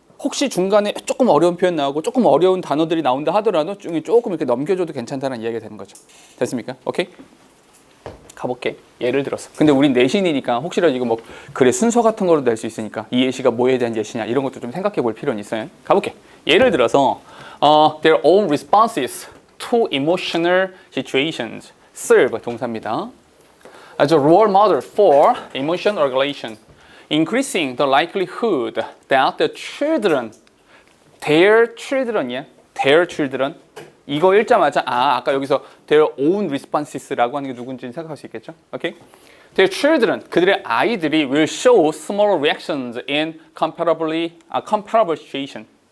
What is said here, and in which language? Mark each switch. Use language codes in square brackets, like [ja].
[ko] 혹시 중간에 조금 어려운 표현 나오고 조금 어려운 단어들이 나온다 하더라도 조금 이렇게 넘겨줘도 괜찮다는 이야기가 되는 거죠. 됐습니까? 오케이? 가볼게. 예를 들어서. 근데 우린 내신이니까 혹시라도 이거 뭐 글의 순서 같은 거로 낼 수 있으니까 이 예시가 뭐에 대한 예시냐 이런 것도 좀 생각해 볼 필요는 있어요. 가볼게. [en] 예를 들어서 their own responses to emotional situations serve [ko] 동사입니다. [en] As a role model for emotion regulation. Increasing the likelihood that the children, their children, [ko] 이거 읽자마자 아까 여기서 [en] their own responses [ko] 라고 하는 게 누군지는 생각할 수 있겠죠? 오케이? [en] Their children, [ko] 그들의 아이들이 [en] will show similar reactions in comparable situation.